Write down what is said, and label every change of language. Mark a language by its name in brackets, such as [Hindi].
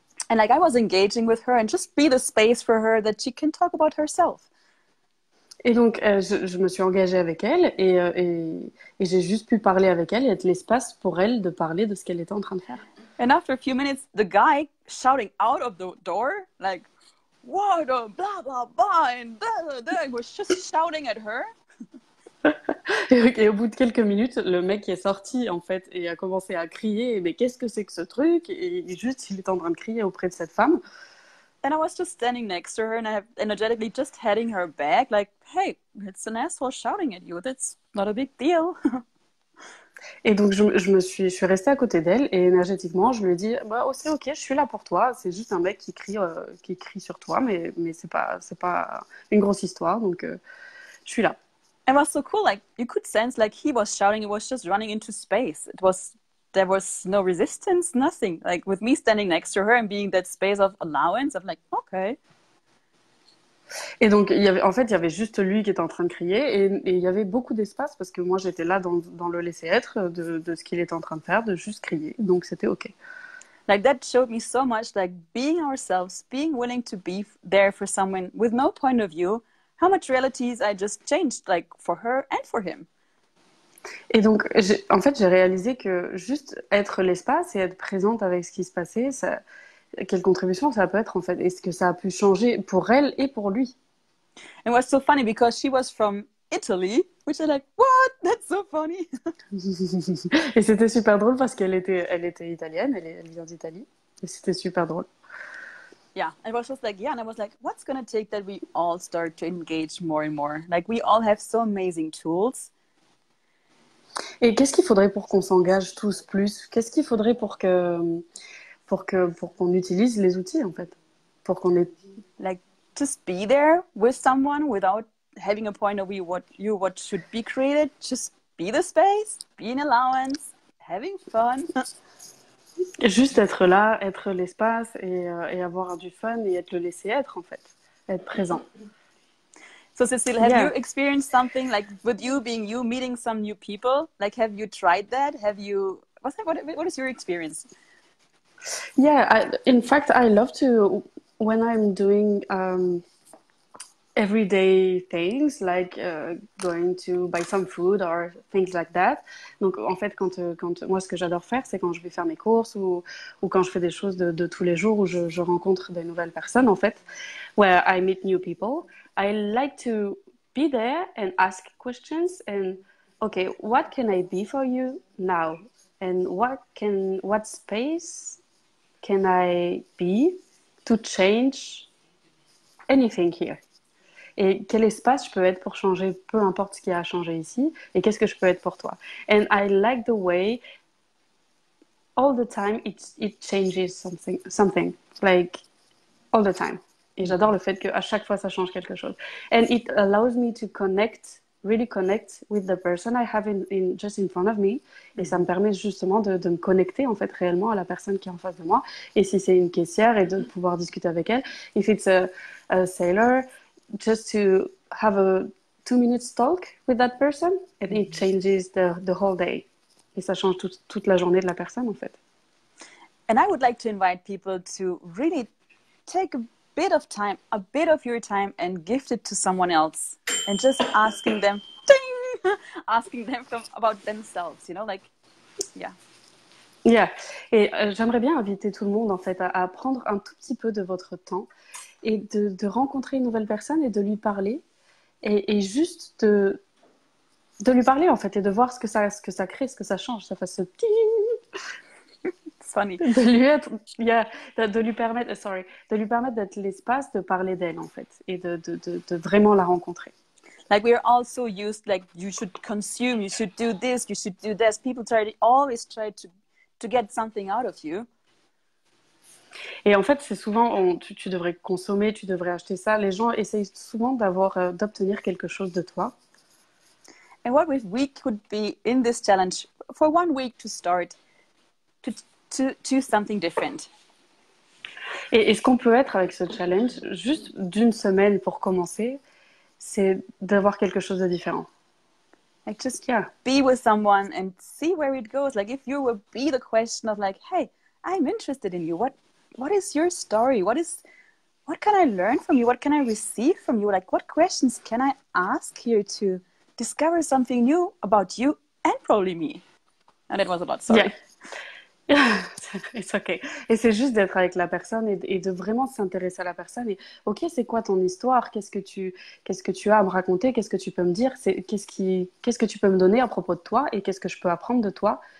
[English] And like I was engaging with her and just be the space for her that she can talk about herself. [French] Et donc, je me suis engagée avec elle et j'ai juste pu parler avec elle et être l'espace pour elle de parler de ce qu'elle était en train de faire. [English] And after a few minutes, the guy shouting out of the door, like, what a blah, blah, blah, and blah, blah, blah, was just shouting at her. [French] Et au bout de quelques minutes, le mec est sorti en fait et a commencé à crier. Mais qu'est-ce que c'est que ce truc? Et juste, il est en train de crier auprès de cette femme. [English] And I was just standing next to her and I energetically just heading her back, like, hey, it's an asshole shouting at you. That's not a big deal. [French] Et donc, je suis restée à côté d'elle et énergétiquement, je lui ai dit bah, oh, c'est ok, je suis là pour toi. C'est juste un mec qui crie sur toi, mais c'est pas une grosse histoire, donc je suis là. [English] It was so cool. Like, you could sense, like, he was shouting, it was just running into space. There was no resistance, nothing. Like, with me standing next to her and being that space of allowance, I'm like, okay. [French] Et donc, il y avait juste lui qui était en train de crier et il y avait beaucoup d'espace parce que moi, j'étais là dans le laisser-être de ce qu'il était en train de faire, de juste crier. Donc, c'était OK. [English] Like, that showed me so much, like, being ourselves, being willing to be there for someone with no point of view, how much realities I just changed, like, for her and for him. [French] Et donc, en fait, j'ai réalisé que juste être l'espace et être présente avec ce qui se passait, quelle contribution ça peut être, en fait. Est-ce que ça a pu changer pour elle et pour lui? [English] And it was so funny because she was from Italy, which is like, what? That's so funny. [French] Et c'était super drôle parce qu'elle était italienne, elle vient d'Italie. Et c'était super drôle. [English] Yeah, it was just like, yeah, and I was like, what's going to take that we all start to engage more and more? Like, we all have so amazing tools. [French] Et qu'est-ce qu'il faudrait pour qu'on s'engage tous plus? Qu'est-ce qu'il faudrait pour qu'on utilise les outils, en fait? Pour qu'on ait... [English] Like, just be there with someone without having a point of view what should be created. Just be the space, be in allowance, having fun. [French] Juste être là, être l'espace et avoir du fun et être le laisser être, en fait. Être présent. [English] So, Cécile, have you experienced something like with you being you, meeting some new people? Like, have you tried that? What is your experience? Yeah, in fact, I love to, when I'm doing everyday things, like going to buy some food or things like that. [French] Donc, en fait, quand moi, ce que j'adore faire, c'est quand je vais faire mes courses ou quand je fais des choses de tous les jours où je rencontre des nouvelles personnes, en fait, [English] where I meet new people. I like to be there and ask questions and, okay, what can I be for you now? And what space can I be to change anything here? [French] Et quel espace je peux être pour changer peu importe ce qui a changé ici? Et qu'est-ce que je peux être pour toi? [English] And I like the way all the time it changes something, like all the time. [French] Et j'adore le fait qu'à chaque fois, ça change quelque chose. [English] And it allows me to really connect with the person I have just in front of me. [French] Et ça me permet justement de me connecter, en fait, réellement à la personne qui est en face de moi. Et si c'est une caissière, et de pouvoir discuter avec elle. [English] If it's a sailor, just to have a 2 minute talk with that person, and it changes the whole day. [French] Et ça change toute la journée de la personne, en fait. [English] And I would like to invite people to really take a bit of time, a bit of your time, and gift it to someone else, and just asking them, ding, asking them about themselves, you know, like, yeah. Yeah. [French] Et j'aimerais bien inviter tout le monde, en fait, à prendre un tout petit peu de votre temps et de rencontrer une nouvelle personne et de lui parler et juste de lui parler, en fait, et de voir ce que ça crée, ce que ça change, ça fasse ce petit... [English] It's funny. [French] De lui être, de lui permettre, de lui permettre d'être l'espace de parler d'elle, en fait, et de vraiment la rencontrer. [English] Like, we're all so used, like, you should consume, you should do this, you should do this. People always try to get something out of you. [French] Et en fait, c'est souvent, tu devrais consommer, tu devrais acheter ça. Les gens essayent souvent d'obtenir quelque chose de toi. [English] And what if we could be in this challenge for 1 week to start, to choose something different? [French] Et ce qu'on peut être avec ce challenge, juste d'une semaine pour commencer, c'est d'avoir quelque chose de différent. [English] Like, just be with someone and see where it goes. Like, if you would be the question of, like, hey, I'm interested in you. What is your story? What can I learn from you? What can I receive from you? Like, what questions can I ask here to discover something new about you and probably me? And it was a lot, sorry. Yeah. It's okay. [French] Et c'est juste d'être avec la personne et de vraiment s'intéresser à la personne. Et ok, c'est quoi ton histoire? Qu'est-ce que tu as à me raconter? Qu'est-ce que tu peux me dire? Qu'est-ce que tu peux me donner à propos de toi? Et qu'est-ce que je peux apprendre de toi?